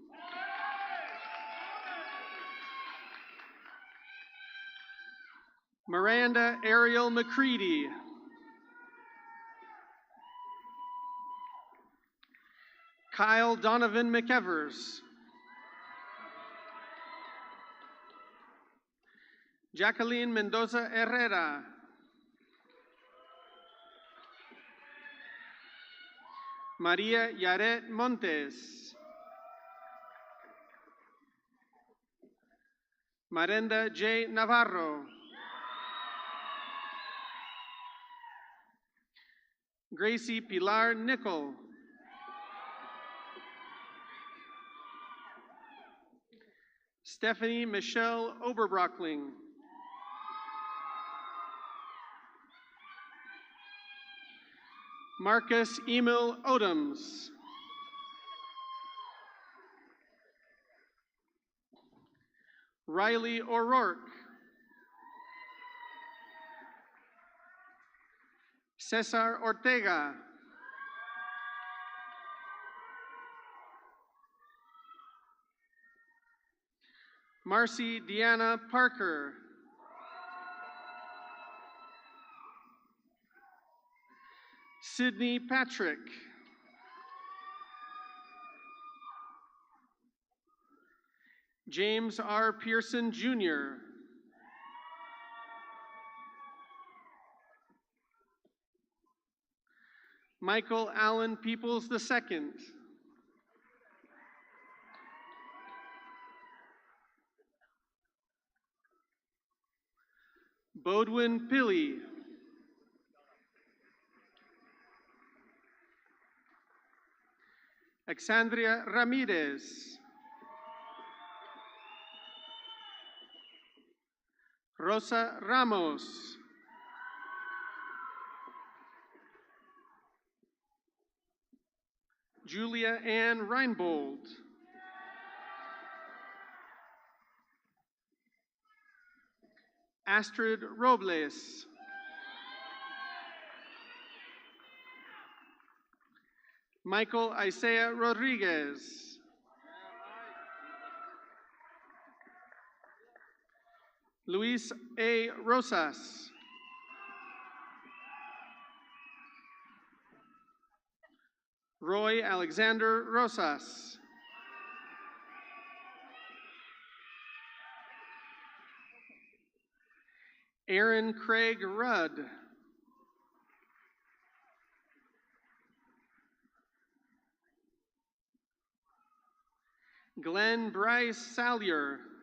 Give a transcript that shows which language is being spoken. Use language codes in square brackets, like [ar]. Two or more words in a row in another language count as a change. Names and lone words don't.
[en] Miranda Ariel McCready. Kyle Donovan McEvers. Jacqueline Mendoza Herrera. Maria Yaret Montes. Marenda J. Navarro. Gracie Pilar Nickel. Stephanie Michelle Oberbrockling. Marcus Emil Odoms. Riley O'Rourke. Cesar Ortega. Marcy Deanna Parker. Sydney Patrick. James R. Pearson, Jr. Michael Allen Peoples II. Bodwin Pilley. Alexandria Ramirez. Rosa Ramos. Julia Ann Reinbold. Astrid Robles. Michael Isaiah Rodriguez. Luis A. Rosas. Roy Alexander Rosas. Aaron Craig Rudd. Glenn Bryce Salyer.